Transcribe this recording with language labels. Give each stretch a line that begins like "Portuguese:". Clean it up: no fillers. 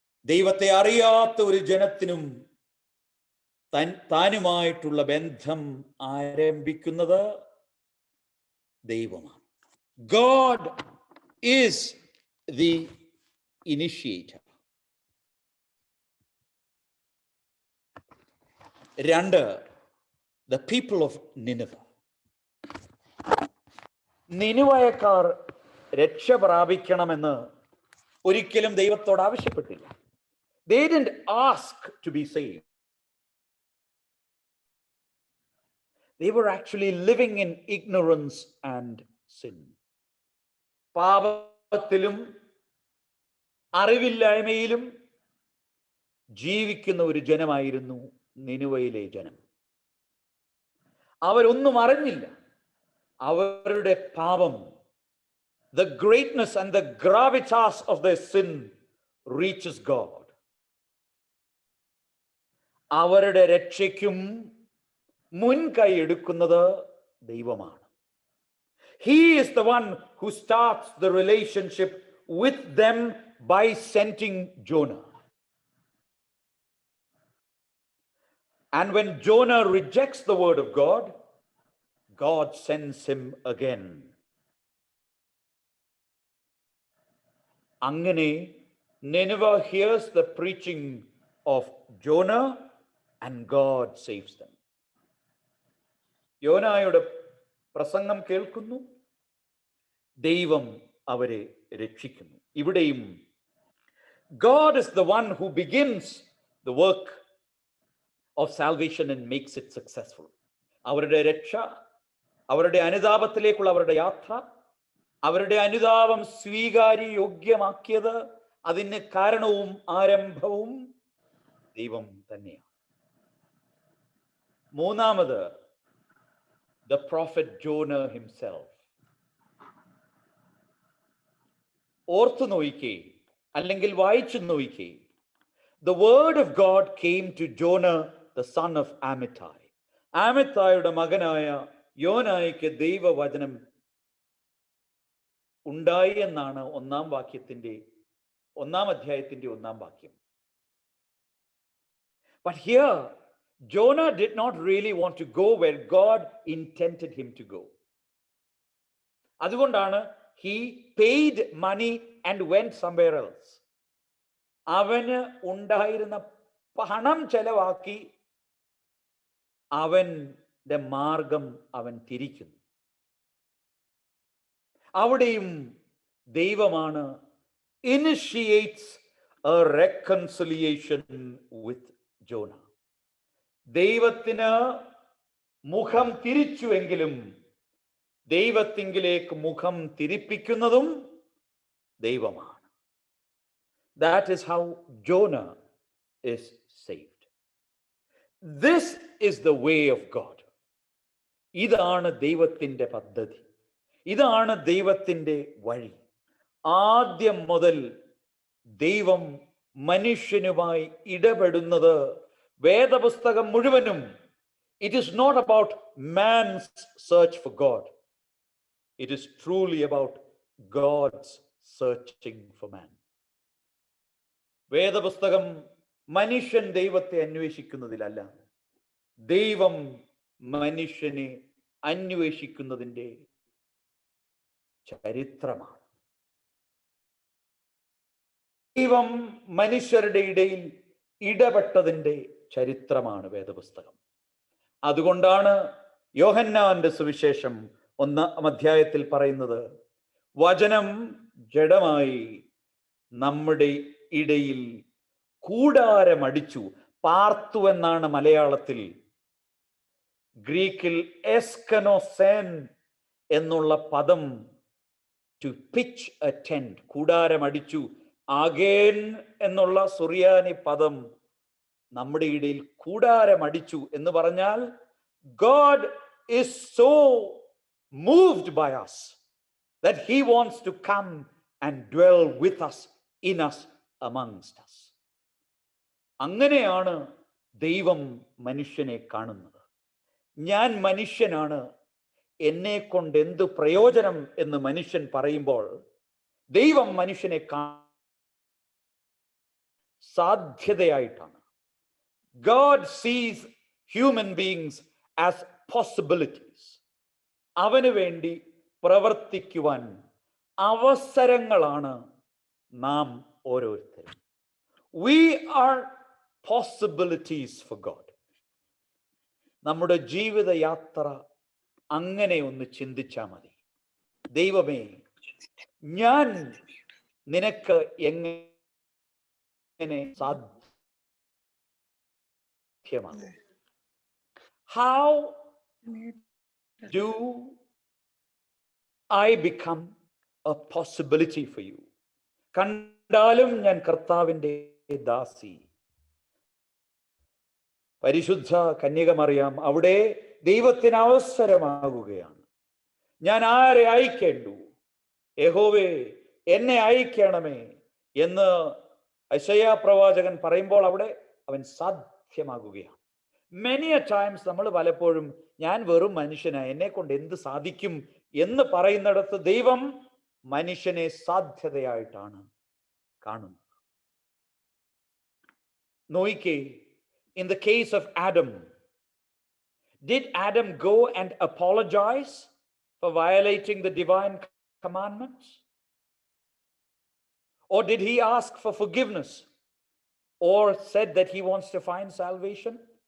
Malayalam: ദൈവത്തെ അറിയാത്ത ഒരു ജനത്തിനും താനുമായിട്ടുള്ള ബന്ധം ആരംഭിക്കുന്നത് ദൈവമാണ്.
English: God is the initiator. 2, the people of Nineveh.
Malayalam: നിനിവയക്കാർ രക്ഷ പ്രാപിക്കണമെന്ന് ഒരിക്കലും ദൈവത്തോട് ആവശ്യപ്പെട്ടില്ല.
English: They didn't ask to be saved. They were actually living in ignorance and sin.
Malayalam: പാപത്തിലും അറിവില്ലായ്മയിലും ജീവിക്കുന്ന ഒരു ജനമായിരുന്നു നിനിവയിലെ ജനം. അവരൊന്നും അറിഞ്ഞില്ല. അവരുടെ പാപം,
English: the greatness and the gravitas of their sin reaches God.
Malayalam: അവരുടെ രക്ഷയ്ക്കും മുൻകൈ എടുക്കുന്നത് ദൈവമാണ്.
English: He is the one who starts the relationship with them by sending Jonah. And when Jonah rejects the word of God, God sends him again.
Malayalam: അങ്ങനെ
English: Nineveh hears the preaching of Jonah and God saves them.
Malayalam: യോനായുടെ പ്രസംഗം കേൾക്കുന്നു, ദൈവം അവരെ രക്ഷിക്കുന്നു. ഇവിടെയും
English: God is the one who begins the work of salvation and makes it successful.
Malayalam: അവരുടെ രക്ഷ, അവരുടെ അനുതാപത്തിലേക്കുള്ള അവരുടെ യാത്ര, അവരുടെ അനുതാപം സ്വീകാര്യയോഗ്യമാക്കിയത്, അതിന് കാരണവും ആരംഭവും ദൈവം തന്നെയാണ്.
English: 3, the prophet Jonah himself.
Malayalam: ഓർത്തു നോയിക്കേ, അല്ലെങ്കിൽ വായിച്ചു നോയിക്കേ.
English: The word of God came to Jonah, the son of Amittai.
Malayalam: ആമിത്തായുടെ മകനായ യോനായ്ക്ക് ദൈവവചനം ഉണ്ടായി എന്നാണ് 1-ാം വാക്യത്തിന്റെ 1-ാം അധ്യായത്തിന്റെ 1-ാം വാക്യം.
English: But here Jonah did not really want to go where God intended him to go.
Malayalam: അതുകൊണ്ടാണ്
English: he paid money and went somewhere else.
Malayalam: അവന് ഉണ്ടായിരുന്ന പണം ചെലവാക്കി അവന്റെ മാർഗം അവൻ തിരിക്കുന്നു. അവിടെയും ദൈവമാണ്
English: initiates a reconciliation with Jonah.
Malayalam: ദൈവത്തിന് മുഖം തിരിച്ചുവെങ്കിലും ദൈവത്തിങ്കിലേക്ക് മുഖം തിരിപ്പിക്കുന്നതും ദൈവമാണ്.
English: That is how Jonah is saved. This is the way of God.
Malayalam: ഇതാണ് ദൈവത്തിൻ്റെ പദ്ധതി, ഇതാണ് ദൈവത്തിൻ്റെ വഴി. ആദ്യം മുതൽ ദൈവം മനുഷ്യനുമായി ഇടപെടുന്നത് വേദപുസ്തകം മുഴുവനും
English: it is not about man's search for God. It is truly about God's searching for man.
Malayalam: വേദപുസ്തകം മനുഷ്യൻ ദൈവത്തെ അന്വേഷിക്കുന്നതിലല്ല, ദൈവം മനുഷ്യനെ അന്വേഷിക്കുന്നതിൻ്റെ ചരിത്രമാണ്. ദൈവം മനുഷ്യരുടെ ഇടയിൽ ഇടപെട്ടതിൻ്റെ ചരിത്രമാണ് വേദപുസ്തകം. അതുകൊണ്ടാണ് യോഹന്നാന്റെ സുവിശേഷം 1-ാം അധ്യായത്തിൽ പറയുന്നത്, വചനം ജഡമായി നമ്മുടെ ഇടയിൽ കൂടാരമടിച്ചു. പാർത്തു എന്നാണ് മലയാളത്തിൽ. ഗ്രീക്കിൽ എസ്കനോസെൻ എന്നുള്ള പദം
English: to pitch a tent,
Malayalam: കൂടാരമടിച്ചു. ആഗേൻ എന്നുള്ള സുറിയാനി പദം നമ്മുടെ ഇടയിൽ കൂടാരമടിച്ചു എന്ന് പറഞ്ഞാൽ
English: God is so moved by us that he wants to come and dwell with us, in us, amongst us.
Malayalam: അങ്ങനെയാണ് ദൈവം മനുഷ്യനെ കാണുന്നത്. ഞാൻ മനുഷ്യനാണ്, എന്നെ കൊണ്ട് എന്ത് പ്രയോജനം എന്ന് മനുഷ്യൻ പറയുമ്പോൾ ദൈവം മനുഷ്യനെ സാധ്യതയായിട്ടാണ്.
English: God sees human beings as possibilities.
Malayalam: അവന് വേണ്ടി പ്രവർത്തിക്കുവാൻ അവസരങ്ങളാണ് നാം ഓരോരുത്തരും.
English: We are possibilities for God.
Malayalam: നമ്മുടെ ജീവിതയാത്ര അങ്ങനെ ഒന്ന് ചിന്തിച്ചാൽ മതി. ദൈവമേ, ഞാൻ നിനക്ക് എങ്ങനെ സാധ്യമാകും?
English: How do I become a possibility for you?
Malayalam: കണ്ടാലും ഞാൻ കർത്താവിൻ്റെ ദാസി. പരിശുദ്ധ കന്യകമറിയാം അവിടെ ദൈവത്തിന് അവസരമാകുകയാണ്. ഞാൻ ആരെ അയക്കേണ്ടു? യഹോവേ, എന്നെ അയക്കണമേ എന്ന് യെശയ്യാ പ്രവാചകൻ പറയുമ്പോൾ അവിടെ അവൻ സാധ്യമാകുകയാണ്.
English: Many a times
Malayalam: നമ്മൾ പലപ്പോഴും ഞാൻ വെറും മനുഷ്യനാ, എന്നെ കൊണ്ട് എന്ത് സാധിക്കും എന്ന് പറയുന്നിടത്ത് ദൈവം മനുഷ്യനെ സാധ്യതയായിട്ടാണ് കാണുന്നത്. നോയിക്കേ,
English: in the case of Adam, did Adam go and apologize for violating the divine commandments? Or did he ask for forgiveness or said that he wants to find salvation?